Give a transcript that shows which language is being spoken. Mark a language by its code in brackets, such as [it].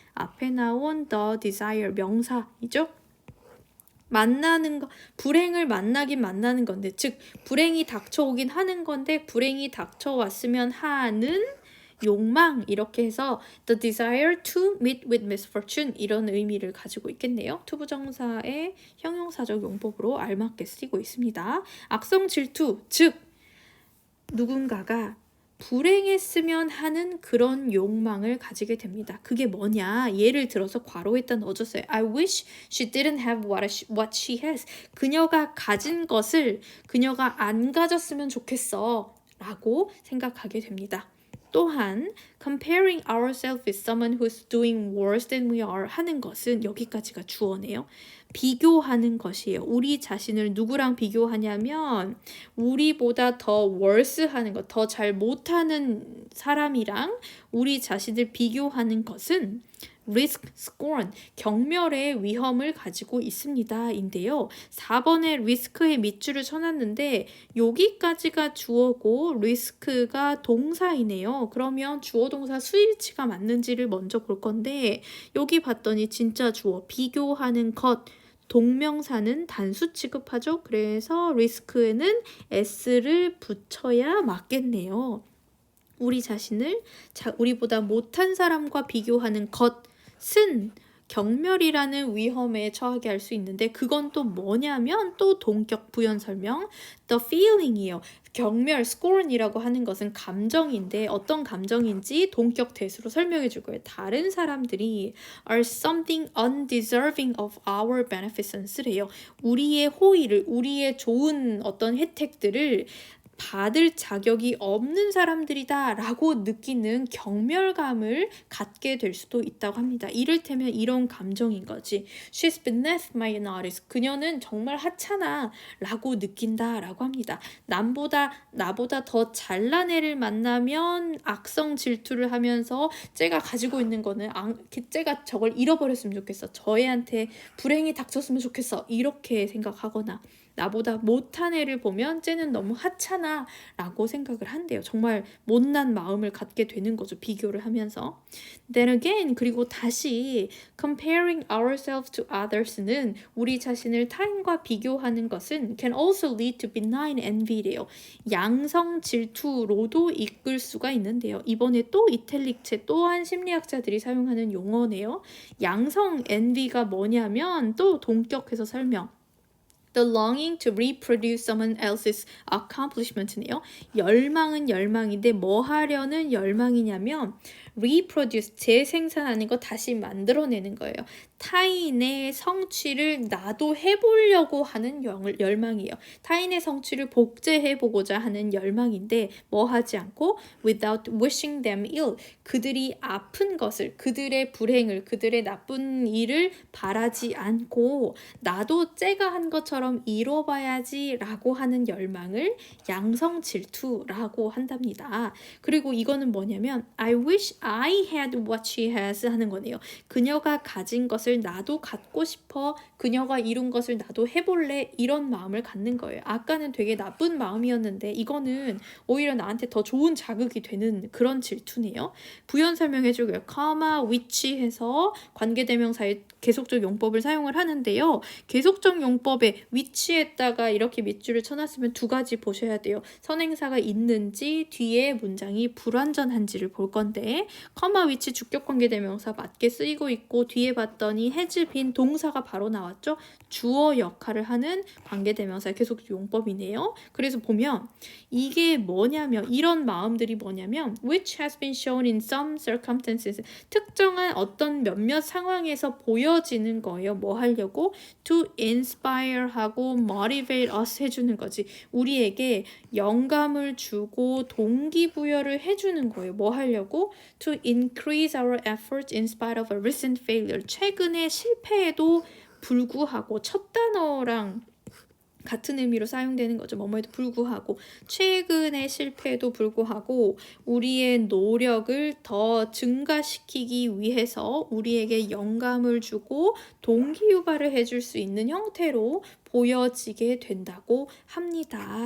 [ko] 앞에 나온 the desire 명사이죠. 만나는 거, 불행을 만나는 건데, 즉 불행이 닥쳐오긴 하는 건데 불행이 닥쳐왔으면 하는 욕망 이렇게 해서 [en] the desire to meet with misfortune [ko] 이런 의미를 가지고 있겠네요. to 부정사의 형용사적 용법으로 알맞게 쓰이고 있습니다. 악성 질투, 즉 누군가가 불행했으면 하는 그런 욕망을 가지게 됩니다. 그게 뭐냐? 예를 들어서 괄호에다 넣어줬어요. [en] I wish she didn't have what she has. [ko] 그녀가 가진 것을 그녀가 안 가졌으면 좋겠어 라고 생각하게 됩니다. 또한 [en] comparing ourselves with someone who's doing worse than we are [ko] 하는 것은 여기까지가 주어네요. 비교하는 것이에요. 우리 자신을 누구랑 비교하냐면 우리보다 더 worse 하는 것, 더 잘 못하는 사람이랑 우리 자신을 비교하는 것은 risk, scorn, 경멸의 위험을 가지고 있습니다. 인데요. 4번에 risk의 밑줄을 쳐놨는데 여기까지가 주어고 risk가 동사이네요. 그러면 주어 동사 수일치가 맞는지를 먼저 볼 건데 여기 봤더니 진짜 주어 비교하는 것 동명사는 단수 취급하죠. 그래서 risk에는 s를 붙여야 맞겠네요. 우리 자신을 우리보다 못한 사람과 비교하는 것은 경멸이라는 위험에 처하게 할 수 있는데 그건 또 뭐냐면 또 동격 부연 설명 the feeling이에요. 경멸, scorn이라고 하는 것은 감정인데 어떤 감정인지 동격 대수로 설명해 줄 거예요. 다른 사람들이 [en] are something undeserving of our beneficens래요. [ko] 우리의 호의를, 우리의 좋은 어떤 혜택들을 받을 자격이 없는 사람들이다 라고 느끼는 경멸감을 갖게 될 수도 있다고 합니다. 이를테면 이런 감정인 거지. [en] She's beneath my notice. [ko] 그녀는 정말 하찮아 라고 느낀다 라고 합니다. 나보다 더 잘난 애를 만나면 악성 질투를 하면서 쟤가 가지고 있는 거는 쟤가 저걸 잃어버렸으면 좋겠어. 저 애한테 불행이 닥쳤으면 좋겠어. 이렇게 생각하거나 나보다 못한 애를 보면 쟤는 너무 하찮아 라고 생각을 한대요. 정말 못난 마음을 갖게 되는 거죠. 비교를 하면서. [en] Then again, [ko] 그리고 다시 [en] comparing ourselves to others는 [ko] 우리 자신을 타인과 비교하는 것은 [en] can also lead to benign envy래요. [ko] 양성 질투로도 이끌 수가 있는데요. 이번에 또 이탈릭체 또한 심리학자들이 사용하는 용어네요. 양성 envy가 뭐냐면 또 동격해서 설명. [en] The longing to reproduce someone else's accomplishment네요. [ko] 열망은 열망인데 뭐 하려는 열망이냐면 reproduce, 재생산하는 거 다시 만들어내는 거예요. 타인의 성취를 나도 해보려고 하는 열망이에요. 타인의 성취를 복제해보고자 하는 열망인데 뭐 하지 않고 [en] without wishing them ill, [ko] 그들이 아픈 것을, 그들의 불행을, 그들의 나쁜 일을 바라지 않고 나도 쟤가 한 것처럼 그것처럼 이뤄봐야지 라고 하는 열망을 양성 질투라고 한답니다. 그리고 이거는 뭐냐면 [en] I wish I had what she has [ko] 하는 거네요. 그녀가 가진 것을 나도 갖고 싶어. 그녀가 이룬 것을 나도 해볼래. 이런 마음을 갖는 거예요. 아까는 되게 나쁜 마음이었는데 이거는 오히려 나한테 더 좋은 자극이 되는 그런 질투네요. 부연 설명해주고요. comma, which 해서 관계대명사의 계속적 용법을 사용을 하는데요. 계속적 용법에 which에다가 이렇게 밑줄을 쳐놨으면 두 가지 보셔야 돼요. 선행사가 있는지 뒤에 문장이 불완전한지를 볼 건데 comma, which 주격 관계대명사 맞게 쓰이고 있고 뒤에 봤더니 has been 동사가 바로 나왔죠. 주어 역할을 하는 관계대명사의 계속적 용법이네요. 그래서 보면 이게 뭐냐면 이런 마음들이 뭐냐면 [en] which has been shown in some circumstances [ko] 특정한 어떤 몇몇 상황에서 보여지는 거예요. 뭐 하려고? [en] to inspire 하고 motivate us [ko] 해주는 거지. 우리에게 영감을 주고 동기부여를 해주는 거예요. 뭐 하려고? [en] to increase our efforts in spite of a recent failure [ko] 최근의 실패에도 불구하고 첫 단어랑 같은 의미로 사용되는 거죠. 뭐뭐에도 불구하고 최근의 실패에도 불구하고 우리의 노력을 더 증가시키기 위해서 우리에게 영감을 주고 동기유발을 해줄 수 있는 형태로 보여지게 된다고 합니다.